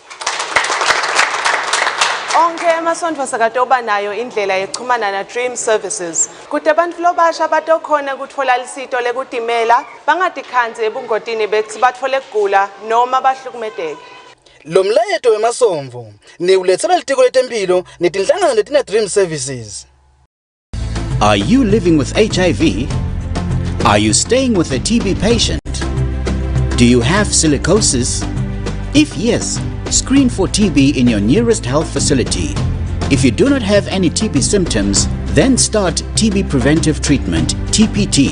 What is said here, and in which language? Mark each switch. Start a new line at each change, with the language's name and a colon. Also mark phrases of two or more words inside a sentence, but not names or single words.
Swati: Onke emasonto sakatoba nayo indlela yekuchumana na Dream Services. Kuti abantu lobasha batokhona kutfola lisito lekutimela, bangatikhanzi ebungotini bethi bathole kugula noma bahlukumedeke. Lo mlayeto wemasomvo niulethela litiko letempilo netinhlangano letina Dream Services.
English: Are you living with HIV? Are you staying with a TB patient? Do you have silicosis? If yes, screen for TB in your nearest health facility. If you do not have any TB symptoms, then start TB preventive treatment, TPT.